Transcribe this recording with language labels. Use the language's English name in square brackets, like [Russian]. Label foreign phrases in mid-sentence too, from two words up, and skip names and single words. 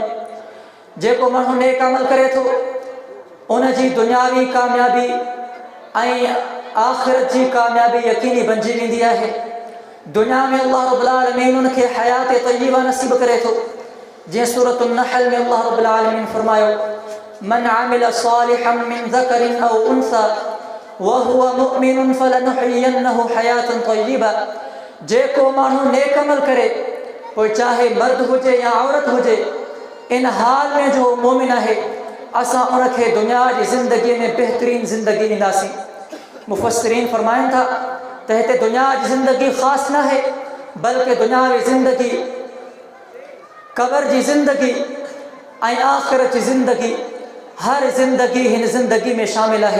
[Sindhi] जेको माण्हू नेक अमल करे थो उन जी दुनियावी कामयाबी ऐं आख़िरत जी कामयाबी यकीनी बणिजी वेंदी आहे। दुनिया में [Arabic] الله رب العالمين [Sindhi] उन खे हयात तय्यबा नसीब करे थो। जीअं सूरतुन नहल में अल्लाह रब्बुल आलमीन फरमायो: [Arabic] من عمل صالحا من ذكر أو أنثى وهو مؤمن فلنحيينه حياة طيبة. [Sindhi] जेको माण्हू नेक अमल करे, पोइ चाहे मर्द हुजे या औरत हुजे, इन हाल में जो मोमिन आहे असां उन खे दुनिया जी ज़िंदगी में बेहतरीन ज़िंदगी ॾींदासीं। मुफ़स्सिरीन फरमाइनि था त हिते दुनिया जी ज़िंदगी ख़ासि न आहे, बल्कि दुनियावी ज़िंदगी, कब्र जी ज़िंदगी ऐं आख़िरत जी ज़िंदगी, हर ज़िंदगी हिन ज़िंदगी में शामिल है।